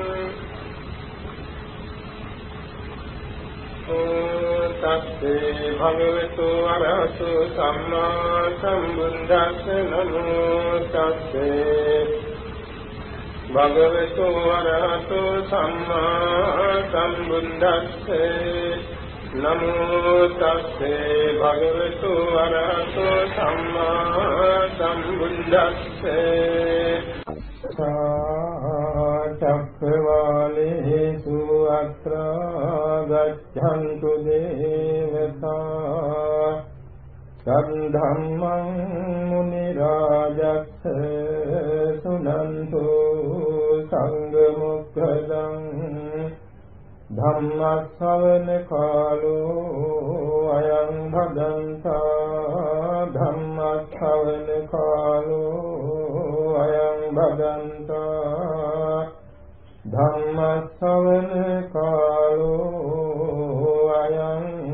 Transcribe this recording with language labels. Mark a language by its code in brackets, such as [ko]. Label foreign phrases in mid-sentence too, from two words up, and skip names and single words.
[pi] තස්සේ භගවතු අරහතු සම්මා සම්බුද්දස්ස නමෝ තස්සේ භගවතු අරහතු සම්මා සම්බුද්දස්ස නමෝ තස්සේ භගවතු අරහතු සම්මා සම්බුද්දස්ස. චක්ඛවාලේසු අත්‍රා ගච්ඡන්තු දේවතා සද්ධම්මං මුනි රාජස්ස සුනන්තු සංඝ මොක්ඛදං ධම්මස්සවන කාලෝ අයං භදන්තා ධම්මස්සවන කාලෝ අයං භදන්තා ධම්මස්සවන කාලෝ අයං